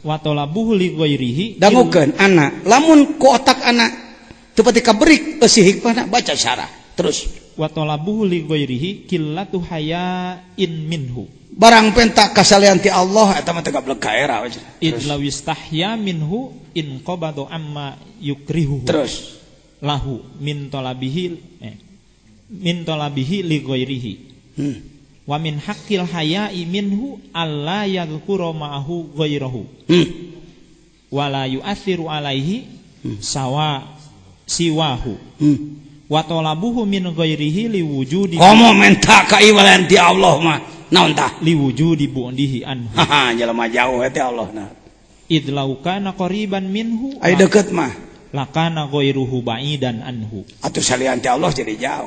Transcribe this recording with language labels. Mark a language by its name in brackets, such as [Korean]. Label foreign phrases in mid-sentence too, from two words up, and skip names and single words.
[Arabic] وطلبه لغيره. [Sundanese] dangukeun anak lamun ku otak anak teu pati kaberik eusi hikmahna baca syarah. Terus [Arabic] وطلبه لغيره قلة حياء منه. [Sundanese] barang penta kasalian ti Allah eta mah teu gablek ka era. [Arabic] إذ لو استحيا منه إن قبض عما يكرهه. [Sundanese] Terus [Arabic] له من طلبه لغيره. ومن حق الحياء منه ألا يذكر معه غيره. ولا يؤثر عليه سواه. وطلبه من غيره لوجود. [Sundanese] komo menta ka iwalan ti Allah mah naon tah? [Arabic] لوجود بعده عنه. [Sundanese] Haha jelema jauh ti Allah na. [Arabic] إذ لو كان قريبا منه [Sundanese] Ai deukeut mah [Arabic] لكان غيره بعيدا عنه. [Sundanese] atuh salian ti Allah jadi jauh.